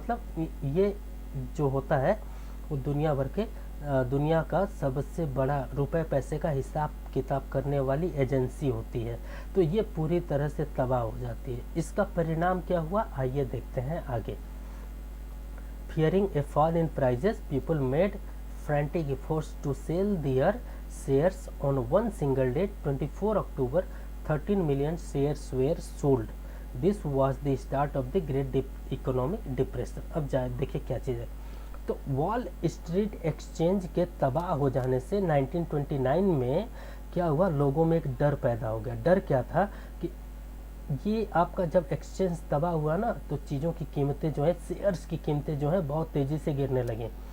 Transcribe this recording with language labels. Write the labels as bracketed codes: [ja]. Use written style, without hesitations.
[hi] मतलब ये जो होता है वो दुनिया का सबसे बड़ा रुपए पैसे का हिसाब किताब करने वाली एजेंसी होती है। तो ये पूरी तरह से तबाह हो जाती है। इसका परिणाम क्या हुआ, आइए देखते हैं आगे। [en] Fearing a fall in prices, people made frantic efforts to sell their shares on one single day. 24 October, 13 million shares were sold. This was the start of the Great Economic Depression. [hi] अब जाए देखिए क्या चीज़ है। तो wall street exchange के तबाह हो जाने से 1929 में क्या हुआ, लोगों में एक डर पैदा हो गया। डर क्या था कि ये आपका जब एक्सचेंज तबाह हुआ ना तो चीज़ों की कीमतें जो है, शेयर्स की कीमतें जो है बहुत तेज़ी से गिरने लगी।